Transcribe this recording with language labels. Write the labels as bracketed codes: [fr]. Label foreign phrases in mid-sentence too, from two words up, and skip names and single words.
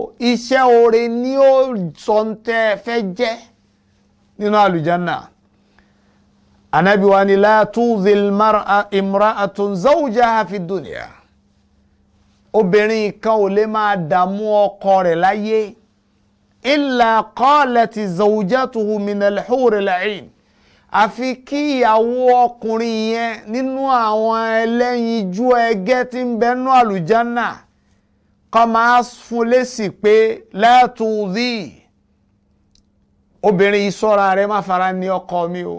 [yo] Iṣẹ́ oore ni ó sọ ń tẹ́ fẹ́ jẹ́ nínú àlùjánnà. Ànábì wa ni [ar] لا تؤذي امرأةٌ زوجها في الدنيا. [yo] Obìnrin kan ò lè máa dààmú ọkọ rẹ̀ láyé. [ar] إلا قالت زوجته من الحور العين. [yo] Àfi kí ìyàwó ọkùnrin yẹn nínú àwọn ẹlẹ́yinjú ẹgẹ́ tí ń bẹ nínú àlùjánnà kó máa fún lésì pé [ar] لا تؤذي. [yo] Obìnrin yìí ṣọ́ra rẹ̀ má fara ní ọkọ mi o.